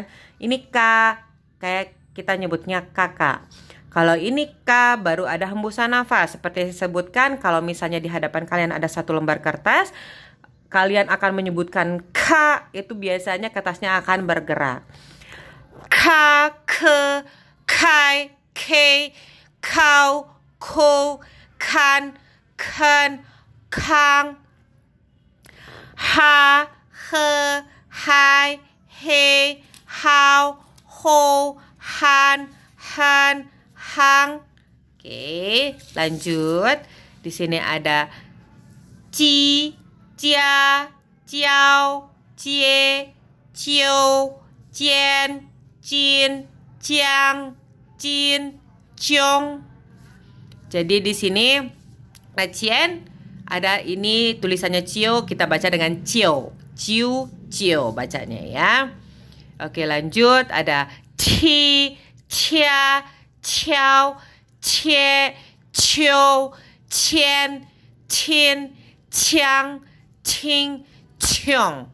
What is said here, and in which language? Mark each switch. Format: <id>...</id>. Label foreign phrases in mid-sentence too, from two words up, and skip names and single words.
<id>Ini K, kayak kita nyebutnya kakak. Kalau ini K baru ada hembusan nafas. Seperti disebutkan, kalau misalnya di hadapan kalian ada satu lembar kertas, kalian akan menyebutkan K, itu biasanya kertasnya akan bergerak.</id> <zh>K, ke, kai, ke, kau, ko, kan, ken, kang. Ha, he, hai, he, hau, ho, han, han, hang.</zh> <id>Oke, lanjut. Di sini ada</id> <zh>ci, cia, ciao, cie, cio, cien, cin, ciang, cin, ciong.</zh> <id>Jadi di sini cien ada ini tulisannya cio, kita baca dengan cio, ciu, cio bacanya ya. Oke, lanjut.</id> <zh>Ada ti, cia, ciao, cie, ciu, cien, tin, ciang, ting, ciong.</zh>